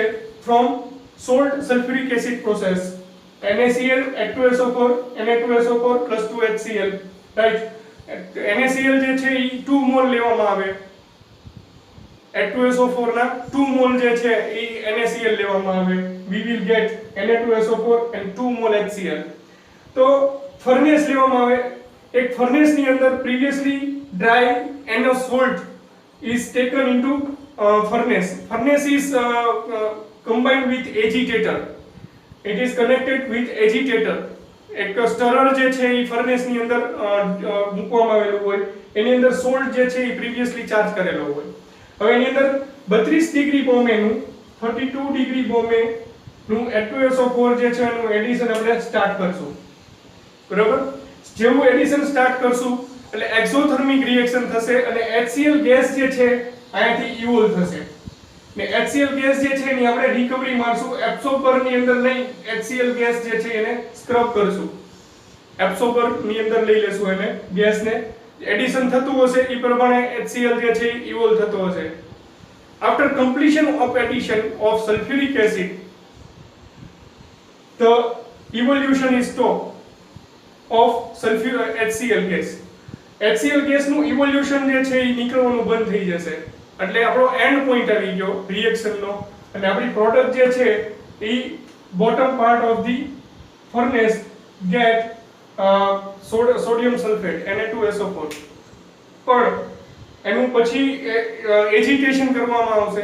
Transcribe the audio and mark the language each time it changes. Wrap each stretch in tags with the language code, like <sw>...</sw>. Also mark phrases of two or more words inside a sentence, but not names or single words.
<en>From salt sulfuric acid process, NaCl H2SO4 Na2SO4 2HCl, right.</en> <gu>NaCl જે છે એ 2 મોલ લેવામાં આવે, H2SO4 ના 2 મોલ જે છે એ NaCl લેવામાં આવે.</gu> <en>We will get Na2SO4 and 2 mol HCl.</en> <gu>તો ફર્નેસ લેવામાં આવે. એક ફર્નેસ ની અંદર</gu> <en>previously dry NO salt is taken into furnace. Furnace is combined with agitator. It is connected with agitator.</en> <gu>એક સ્ટરર જે છે એ ફર્નેસ ની અંદર મૂકવામાં આવેલું હોય, એની અંદર સોલ્ટ જે છે એ</gu> <en>previously charge</en> <gu>કરેલો હોય. હવે એની અંદર 32 ડિગ્રી બોમ્બેનું 32 ડિગ્રી બોમ્બે નું H2SO4 જે છે એનું એડિશન આપણે સ્ટાર્ટ કરશું, બરાબર. જેવું એડિશન સ્ટાર્ટ કરશું એટલે</gu> <en>exothermic reaction</en> <gu>થશે, અને HCl ગેસ જે છે અહીંયાથી ઇવોલ્વ થશે, ને HCl ગેસ જે છે એની આપણે રિકવરી મારશું. એબ્સોર્બર ની અંદર લઈ HCl ગેસ જે છે એને સ્ક્રબ કરશું, એબ્સોર્બર ની અંદર લઈ લેશું એને ગેસને, એડિશન થતું હશે એ પ્રમાણે HCl જે છે ઇવોલ્વ થતો હશે.</gu> <en>After completion of addition of sulfuric acid, the evolution is stopped of HCl gas.</en> <gu>HCl gas નું evolution જે છે એ નીકળવાનું બંધ થઈ જશે, એટલે આપણો</gu> <en>end point</en> <gu>આવી ગયો રિએક્શન નો, અને આપણી પ્રોડક્ટ જે છે એ</gu> <en>bottom part of the furnace get sodium sulphate</en> <gu>Na2SO4. પણ એનું પછી એજિટેશન કરવામાં આવશે.</gu>